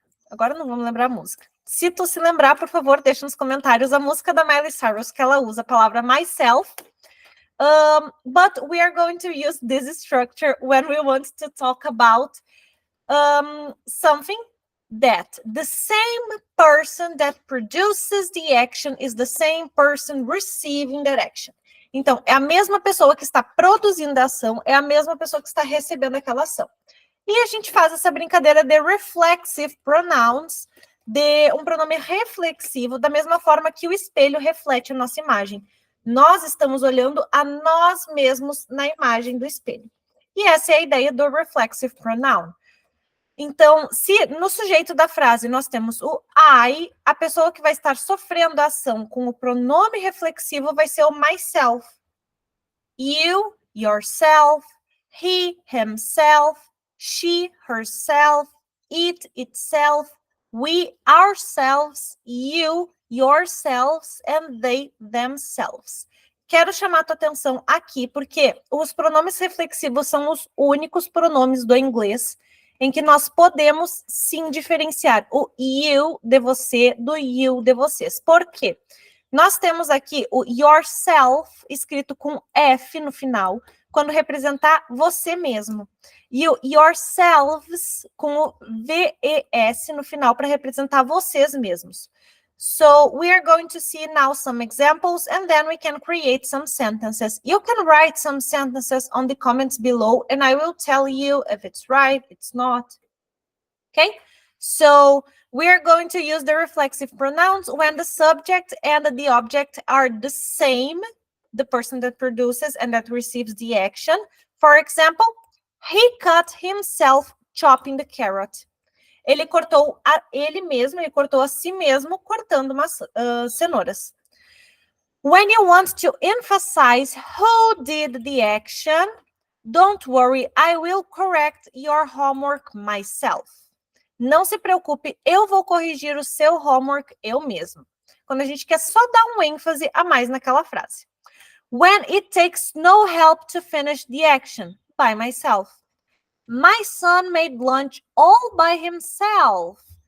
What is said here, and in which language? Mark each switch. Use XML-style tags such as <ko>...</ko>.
<pt>agora não vamos lembrar a música. Se tu se lembrar, por favor, deixa nos comentários a música da Miley Cyrus que ela usa a palavra myself.</pt> <en>But we are going to use this structure when we want to talk about something that the same person that produces the action is the same person receiving that action.</en> <pt>Então, é a mesma pessoa que está produzindo a ação, é a mesma pessoa que está recebendo aquela ação. E a gente faz essa brincadeira de reflexive pronouns, de um pronome reflexivo, da mesma forma que o espelho reflete a nossa imagem. Nós estamos olhando a nós mesmos na imagem do espelho. E essa é a ideia do reflexive pronoun. Então, se no sujeito da frase nós temos o I, a pessoa que vai estar sofrendo a ação com o pronome reflexivo vai ser o myself.</pt> <en>You, yourself, he, himself, she, herself, it, itself, we, ourselves, you, yourselves, and they, themselves.</en> <pt>quero chamar a tua atenção aqui, porque os pronomes reflexivos são os únicos pronomes do inglês em que nós podemos, sim, diferenciar o you de você do you de vocês. Por quê? Nós temos aqui o yourself, escrito com F no final, quando representar você mesmo. E o yourselves, com o VES no final, para representar vocês mesmos.</pt> <en>So we are going to see now some examples, and then we can create some sentences. You can write some sentences on the comments below, and I will tell you if it's right, it's not. Okay? So we are going to use the reflexive pronouns when the subject and the object are the same, the person that produces and that receives the action. For example, he cut himself chopping the carrot.</en> <pt>Ele cortou ele cortou a si mesmo cortando umas cenouras.</pt> <en>When you want to emphasize who did the action, don't worry, I will correct your homework myself.</en> <pt>Não se preocupe, eu vou corrigir o seu homework eu mesmo. Quando a gente quer só dar um ênfase a mais naquela frase.</pt> <en>When it takes no help to finish the action, by myself. My son made lunch all by himself.</en>